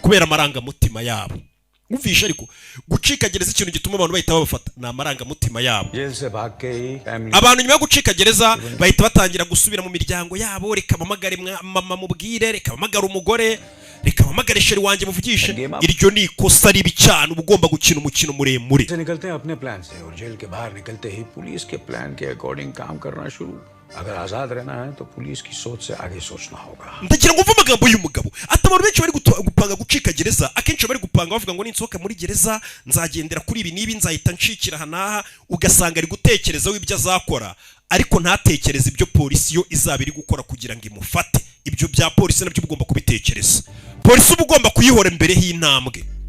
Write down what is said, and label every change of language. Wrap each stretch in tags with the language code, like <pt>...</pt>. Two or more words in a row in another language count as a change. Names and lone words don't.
<rw>Kubera amarangamutima yabo. Umvisha ariko gucika gereza ikintu gituma abantu bahita babafata na amarangamutima yabo. Abantu nyuma yo gucika gereza bahita batangira gusubira mu miryango yabo, reka bamagare mama mubwire, reka bamagare umugore, reka bamagare sheri wanjye muvugishe. Iryo ni ikosa ribi cyane, uba ugomba gukina umukino muremure.</rw> <hi>अगर आजाद रहना है तो पुलिस की सोच से आगे सोचना होगा.</hi> <rw>Ndagira ngo mvuga amagambo y'umugabo atabantu benshi bari gupanga gucika gereza, akenshi bari gupanga bavuga ngo ninsohoka muri gereza nzagendera kuri ibi nibi nzahita nshikira hanaha, ugasanga ari gutekereza w'ibyo azakora ariko ntatekereza ibyo polisi yo izaba iri gukora kugira ngo imufate. Ibyo bya polisi nabyo ugomba kubitekereza. Polisi uba ugomba kuyihora mbere y'intambwe.</rw>